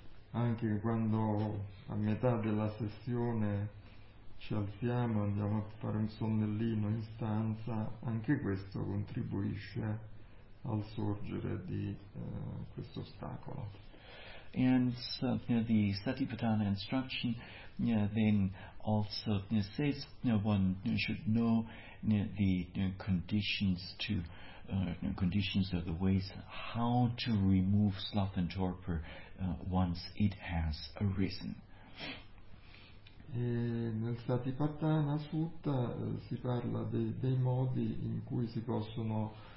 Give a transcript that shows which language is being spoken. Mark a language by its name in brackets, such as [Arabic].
[Italian] Anche quando a metà della sessione ci alziamo, andiamo a fare un sonnellino in stanza, anche questo contribuisce al sorgere di questo ostacolo. [English] And the Satipatthana instruction then also says one should know the conditions of the ways how to remove sloth and torpor once it has arisen. [Italian] E nel Satipatthana Sutta si parla dei modi in cui si possono